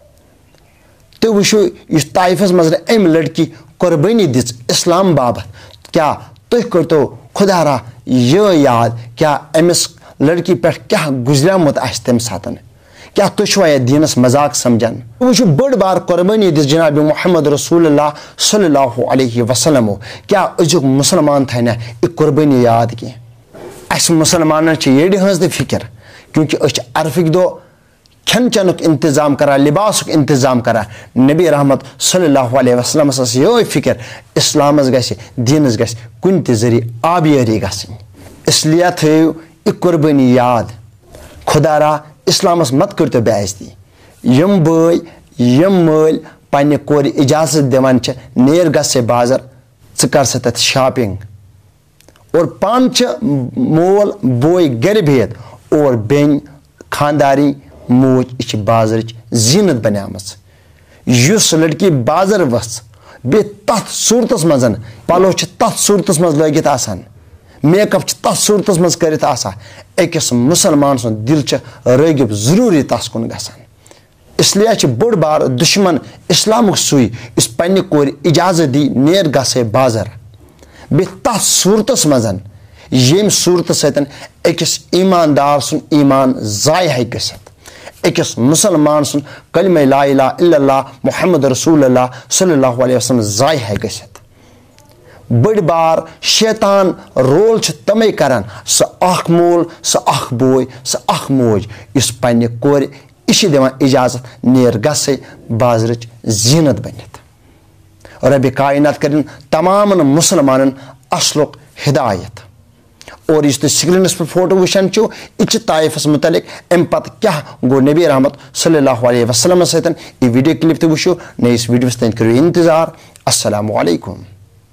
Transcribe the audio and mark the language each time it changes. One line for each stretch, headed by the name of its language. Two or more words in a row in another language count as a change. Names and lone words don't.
Kashmiri: تُہۍ وٕچھِو یُس طایفس منٛز أمۍ لڑکی قۄربٲنی دِژ اسلام باپتھ کیٛاہ تُہۍ کٔرتو خۄدا را یہِ یاد کیٛاہ أمِس لڑکی پٮ۪ٹھ کیٛاہ گُزریومُت آسہِ تمہِ ساتہٕ کیٛاہ تُہۍ چھِوا یتھ دیٖنس مذاق سمجھان تُہۍ وٕچھِو بٔڑ بار قۄربٲنی دِژ جناب
Arabic: محمد رسول اللہ صلی اللہ علیہ وسلمو
Kashmiri: کیٛاہ أزیُک مُسلمان تھاینہ یہِ قۄربٲنی یاد کینٛہہ اسہِ مُسلمانن چھِ یٔڈِ ہٕنٛز تہِ فِکر کیونکہِ أسۍ چھِ عرفٕکۍ دۄہ کھٮ۪ن چٮ۪نُک انتظام کران لباسُک انتظام کران نبی رحمت
Arabic: صلی اللہ علیہ وسلمس
Kashmiri: ٲس یِہوے فِکر اسلامس گژھِ دیٖنس گژھِ کُنہِ تہِ ذٔریعہٕ آبیٲری گژھٕنۍ
Urdu: اس لیے
Kashmiri: تھٲیِو یہِ قۄربٲنی یاد خۄدا را اسلامس مت کٔرتو بے عزتی یِم بٲے یِم مٲلۍ پننہِ کورِ اجازت دِوان چھِ نیر گژھ سا بازر ژٕ کر سا تتہِ شاپنگ اور پانہٕ چھِ مول بوے گرِ بِہِتھ اور بیٚنہِ خاندارٕنۍ موج یہِ چھِ بازرٕچ زیٖنت بنیمٕژ یُس لڑکی بازر ؤژھ بیٚیہِ تتھ صوٗرتس منٛز پلو چھِ تتھ صوٗرتس منٛز لٲگِتھ آسان میک اپ چھِ تتھ صوٗرتس منٛز کٔرِتھ آسان أکِس مُسلمان سُنٛد دِل چھُ رٲغِب ضروٗری تس کُن گژھان
Urdu: اس لیے
Kashmiri: چھِ بوٚڑ بار دُشمن اسلامُک سُے یُس پننہِ کورِ اجازت دی نیر گژھ سا بازر بیٚیہِ تتھ صوٗرتس منٛز ییٚمہِ صوٗرتہٕ سۭتۍ أکِس ایٖماندار سُنٛد ایٖمان ضایہِ ہیٚکہِ گٔژھِتھ أکِس مُسلمان سُنٛد کلمہ
Arabic: لا اِلہ الا اللہ محمد رسول اللہ صلی اللہ علیہ وسلم
Kashmiri: ضایہِ ہیٚکہِ گٔژھِتھ بٔڑ بار شیطان رول چھِ تِمے کران سُہ اکھ مول سُہ اکھ بوے سُہ اکھ موج یُس پننہِ کورِ یہِ چھِ دِوان اجازت نیر گژھ سا بازرٕچ زیٖنت بٔنِتھ ربِ کائنات کٔرِنۍ تمامن مُسلمانن اصلُک ہدایت اور یُس تُہۍ سکریٖنس پٮ۪ٹھ فوٹو وٕچھان چھِو یہِ چھِ طایفس متعلق امہِ پتہٕ کیٛاہ گوٚو نبی رحمت
Arabic: صلی اللہ علیہ وسلمس
Kashmiri: سۭتۍ یہِ
English: video clip
Kashmiri: تہِ وٕچھِو نٔیِس ویٖڈیوس تانۍ کٔرِو انتظار
Arabic: السلام علیکم